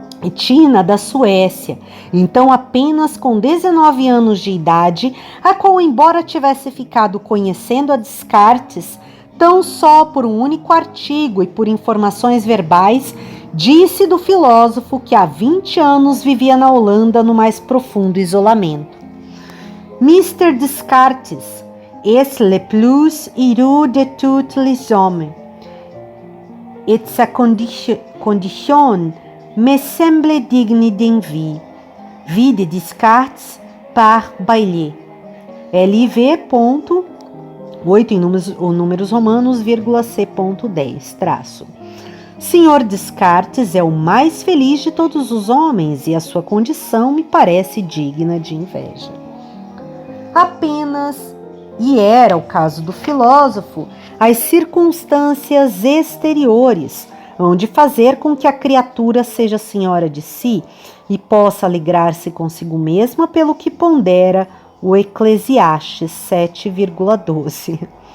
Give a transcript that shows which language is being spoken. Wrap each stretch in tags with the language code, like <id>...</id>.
<pt>Tina, da Suécia, então apenas com 19 anos de idade, a qual, embora tivesse ficado conhecendo a Descartes, tão só por um único artigo e por informações verbais, disse do filósofo que há 20 anos vivia na Holanda no mais profundo isolamento.</pt> <fr>Mr. Descartes est le plus heureux de tous les hommes, et sa condition me semble digne d'envie. Vide Descartes par Baillet. LV.</fr> <pt>8 em números romanos, C.10, traço. Senhor Descartes é o mais feliz de todos os homens e a sua condição me parece digna de inveja. Apenas, e era o caso do filósofo, as circunstâncias exteriores hão de fazer com que a criatura seja senhora de si e possa alegrar-se consigo mesma pelo que pondera o Eclesiastes 7,12.</pt>